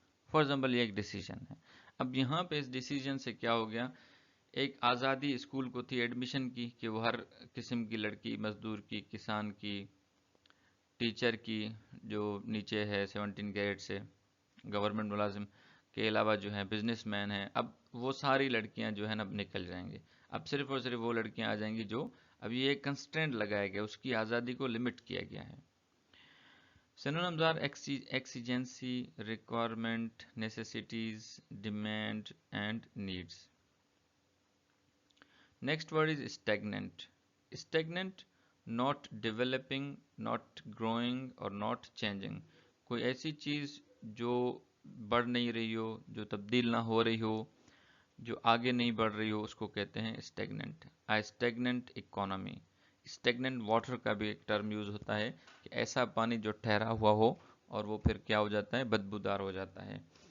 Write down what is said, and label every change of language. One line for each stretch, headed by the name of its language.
English: for example
Hindi: ये एक decision है. अब यहाँ पे इस डिसीजन से क्या हो गया, एक आज़ादी स्कूल को थी एडमिशन की कि वो हर किस्म की लड़की, मजदूर की, किसान की, टीचर की, जो नीचे है 17 कैरेट से, गवर्नमेंट मुलाजिम के अलावा जो है बिजनेसमैन हैं, अब वो सारी लड़कियां जो है ना अब निकल जाएंगी. अब सिर्फ और सिर्फ वो लड़कियां आ जाएंगी जो अब ये एक कंस्ट्रेंट लगाया गया, उसकी आज़ादी को लिमिट किया गया है.
English: Synonyms are exigency, requirement, necessities, demand and needs. Next word is stagnant. Stagnant, not developing, not growing or not changing.
Hindi: कोई ऐसी चीज़ जो बढ़ नहीं रही हो, जो तब्दील ना हो रही हो, जो आगे नहीं बढ़ रही हो, उसको कहते हैं stagnant.
English: A stagnant economy.
Hindi: Stagnant water का भी एक टर्म यूज होता है कि ऐसा पानी जो ठहरा हुआ हो और वो फिर क्या हो जाता है, बदबूदार हो जाता है.